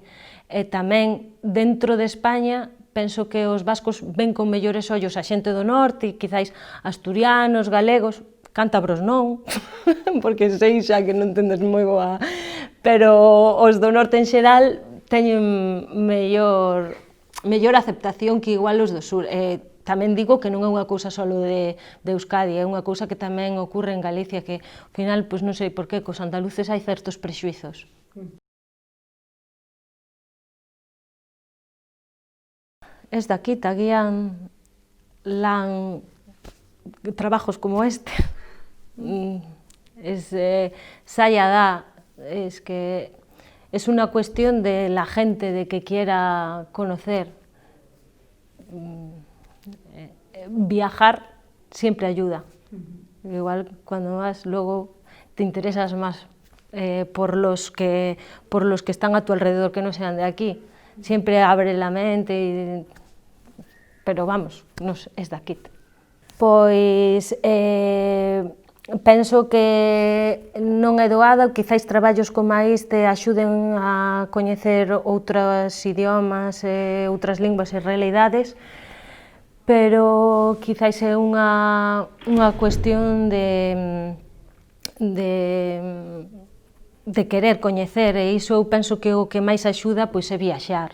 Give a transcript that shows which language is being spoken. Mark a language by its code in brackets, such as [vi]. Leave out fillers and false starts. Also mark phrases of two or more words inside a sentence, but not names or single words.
[gl] E tamén, dentro de España, penso que os vascos ven con mellores ollos a xente do norte, quizáis asturianos, galegos, cántabros non, porque sei xa que non tendes moi boa, pero os do norte en xeral teñen mellor aceptación que igual os do sur. Tamén digo que non é unha cousa só de Euskadi, é unha cousa que tamén ocorre en Galicia, que ao final, pois non sei por qué, cos andaluces hai certos prexuizos. [eu] Ez dakit, agian lan [es] trabajos como este. [eu] Zaila da, [es] es que es una cuestión de la gente, de que quiera conocer. Viajar siempre ayuda. Igual cuando vas, luego te interesas más por los que están a tu alrededor, que no sean de aquí. Siempre abre la mente, pero vamos, es daqui. [gl] Pois penso que non é doada, quizáis traballos como este axuden a coñecer outros idiomas, outras linguas e realidades, pero quizáis é unha cuestión de querer coñecer, e iso eu penso que o que máis axuda pois é viaxar.